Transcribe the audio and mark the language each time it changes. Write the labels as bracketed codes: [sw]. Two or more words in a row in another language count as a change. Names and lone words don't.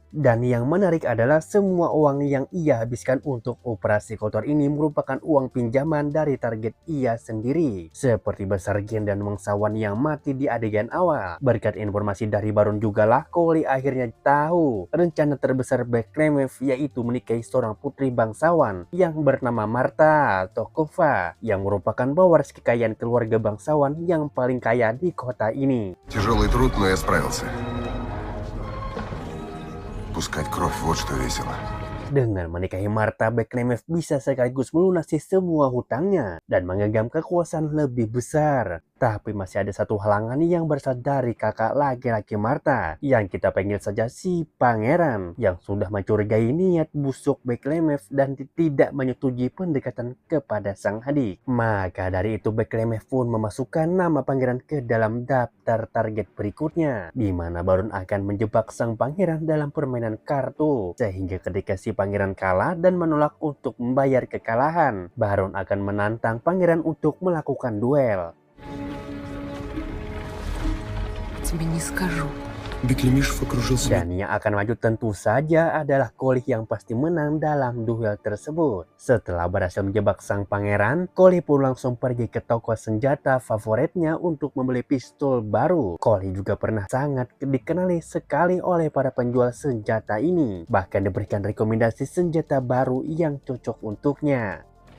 [id] Dan yang menarik adalah semua uang yang ia habiskan untuk operasi kotor ini merupakan uang pinjaman dari target ia sendiri, seperti Basargin dan bangsawan yang mati di adegan awal. Berkat informasi dari Baron jugalah Cole akhirnya tahu rencana terbesar Beklemev, yaitu menikahi seorang putri bangsawan yang bernama Marta Tokova, yang merupakan pewaris kekayaan keluarga bangsawan yang paling kaya di kota ini. [ru] Тяжелый труд, но я справился. Пускать кровь, вот что весело. [id] Dengan menikahi Marta, Beklemev bisa sekaligus melunasi semua hutangnya dan menggenggam kekuasaan lebih besar. Tapi masih ada satu halangan yang berasal dari kakak laki-laki Marta, yang kita panggil saja si Pangeran, yang sudah mencurigai niat busuk Beklemev dan tidak menyetujui pendekatan kepada sang adik. Maka dari itu Beklemev pun memasukkan nama Pangeran ke dalam daftar target berikutnya, di mana Baron akan menjebak sang Pangeran dalam permainan kartu, sehingga ketika si Pangeran kalah dan menolak untuk membayar kekalahan, Baron akan menantang Pangeran untuk melakukan duel. [ru] Тебе не скажу. Беклемишев окружился... [id] Dan yang akan maju tentu saja adalah Cole yang pasti menang dalam duel tersebut. Setelah berhasil menjebak sang pangeran, Cole pun langsung pergi ke toko senjata favoritnya untuk membeli pistol baru. Cole juga pernah sangat dikenali sekali oleh para penjual senjata ini, bahkan diberikan rekomendasi senjata baru yang cocok untuknya.